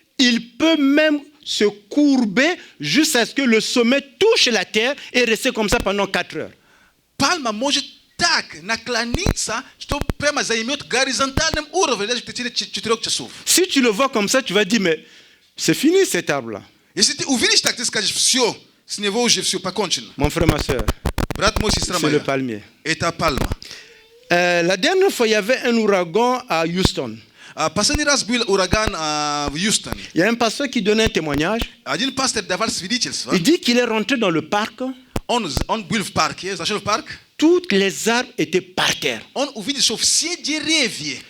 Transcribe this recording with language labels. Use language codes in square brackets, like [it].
[fr] Il peut même se courber jusqu'à ce que le sommet touche la terre et rester comme ça pendant 4 heures. [ru] пальма может так наклониться, что прямо займет горизонтальным уровнем даже в течение 4 часов. [fr] Si tu le vois comme ça, tu vas dire, mais c'est fini cet arbre-là. [ru] Если ты увидишь так, ты скажешь, все, с него уже все покончено. [fr] Mon frère, ma soeur, [ru] Брат мой, сестра [fr] c'est le [ru] моя, [fr] palmier. [ru] это пальма. [fr] La dernière fois, il y avait un ouragan à Houston. [ru] Последний раз был ураган в Юстоне. [fr] Il y a un pasteur qui donnait un témoignage. [ru] Один пастор давал свидетельство. [fr] Il dit qu'il est rentré dans le parc. [ru] Он был в парке, зашел в парк. [fr] Toutes les arbres étaient par terre. [ru] Он увидел, что все деревья